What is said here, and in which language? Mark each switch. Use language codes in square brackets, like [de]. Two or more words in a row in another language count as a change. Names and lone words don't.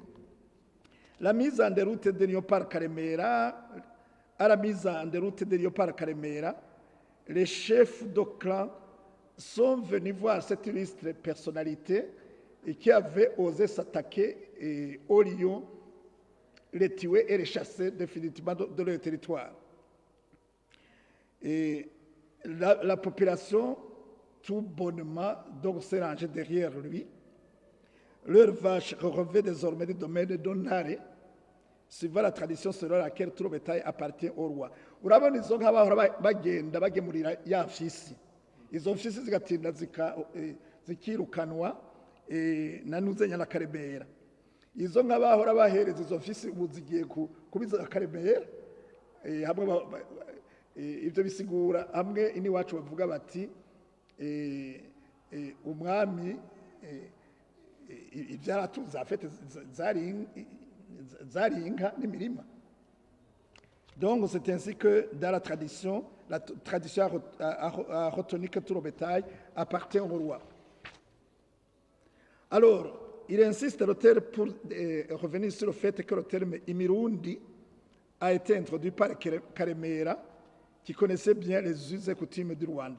[fr] La mise en déroute de Léopard Karemera, à la mise en déroute de Léopard Karemera, les chefs de clan sont venus voir cette illustre personnalité et qui avait osé s'attaquer aux lions, les tuer et les chasser définitivement de leur territoire. Et la population, tout bonnement, donc s'est rangée derrière lui. Leurs vaches relevaient désormais du domaine d'Onare, suivant la tradition selon laquelle tout le bétail appartient au roi. [rn] Urabona izo nka bahora bagenda bagemurira ya mfisi. Izo mfisi zigatinda zikirukanwa na Nuzenya na Karemera. Izo nka bahora bahereza izo mfisi ubu zigiye kubiza Karemera. Hamwe ibyo bisigura hamwe iniwacu bavuga bati umwami ibyaratunze afite zari inka n'imirima. [fr] Donc c'est ainsi que dans la tradition a retenu que tout le bétail appartient au roi. Alors, il insiste l'auteur pour revenir sur le fait que le terme Imirundi a été introduit par Karemera, qui connaissait bien les us et coutumes du Rwanda.